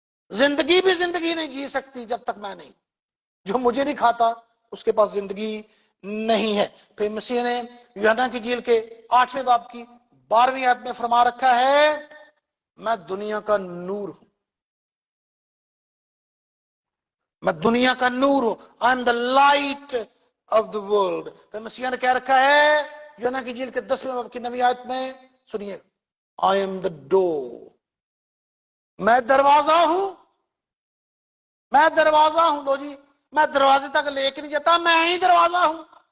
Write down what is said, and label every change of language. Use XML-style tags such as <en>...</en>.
<ur>زندگی بھی زندگی نہیں جی سکتی جب تک میں نہیں. جو مجھے نہیں کھاتا اس کے پاس زندگی نہیں ہے. پھر مسیح نے یوحنا کی انجیل کے 8 باب کی 12ویں آیت میں فرما رکھا ہے میں دنیا کا نور ہوں. میں دنیا کا نور ہوں.</ur> <en>I am the light of the world.</en> <ur>پھر مسیح نے کہہ رکھا ہے یوحنا کی انجیل کے 10ویں باب کی 9ویں آیت میں، سنیے</ur> <en>I am the door.</en> <ur>میں دروازہ ہوں. میں دروازہ ہوں. لو جی میں دروازے تک لے کے نہیں جاتا، میں ہی دروازہ ہوں.</ur>